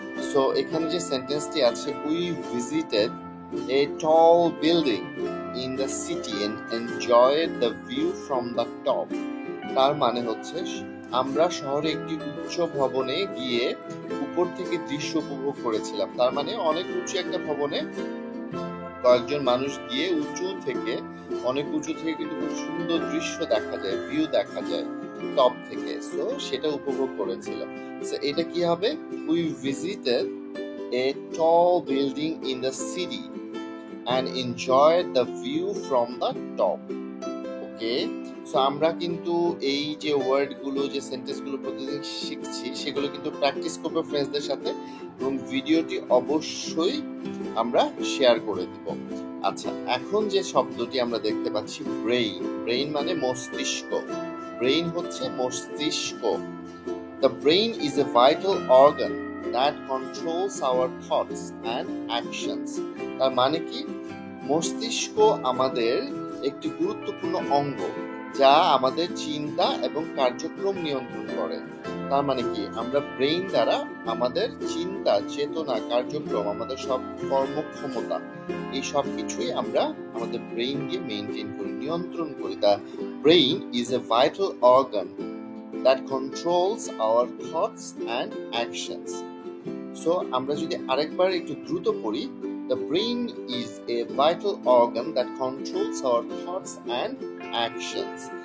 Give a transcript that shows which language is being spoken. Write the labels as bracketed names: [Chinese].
[Bangla] So এখানে যে সেন্টেন্সটি আছে, [English] We visited a tall building in the city and enjoyed the view from the top. [Bangla] তার মানে হচ্ছে আমরা শহরে একটি উচ্চ ভবনে গিয়ে উপর থেকে দৃশ্য উপভোগ করেছিলাম। তার মানে অনেক উঁচু একটা ভবনে কয়েকজন মানুষ গিয়ে অনেক উঁচু থেকে কিন্তু খুব সুন্দর দৃশ্য দেখা যায়, ভিউ দেখা যায় টপ থেকে। সো সেটা উপভোগ করেছিলাম। সো এটা কি হবে? [English] We visited a tall building in the city and enjoyed the view from the top. [Bangla] Okay, so আমরা কিন্তু এই যে ওয়ার্ডগুলো, যে সেন্টেন্সগুলো প্রতিদিন শিখছি, সেগুলো কিন্তু প্র্যাকটিস করবো ফ্রেন্ডসদের সাথে এবং ভিডিওটি অবশ্যই আমরা শেয়ার করে দিব। আচ্ছা, এখন যে শব্দটি আমরা দেখতে পাচ্ছি ব্রেইন মানে মস্তিষ্ক। ব্রেইন হচ্ছে মস্তিষ্ক। [English] The brain is a vital organ that controls our thoughts and actions. [Bangla] তার মানে কি? মস্তিষ্ক আমাদের একটি গুরুত্বপূর্ণ অঙ্গ যা আমাদের চিন্তা এবং কার্যক্রম নিয়ন্ত্রণ করে। তার মানে কি? আমরা ব্রেইন দ্বারা আমাদের চিন্তা, চেতনা, কার্যক্রম, আমাদের সব কর্মক্ষমতা, এই সব কিছুই আমরা আমাদের ব্রেইন দিয়ে মেইনটেইন করি, নিয়ন্ত্রণ করি। [English] The brain is a vital organ that controls our thoughts and actions. So [Bangla] আমরা যদি আরেকবার একটু দ্রুত পড়ি, [English] the brain is a vital organ that controls our thoughts and actions.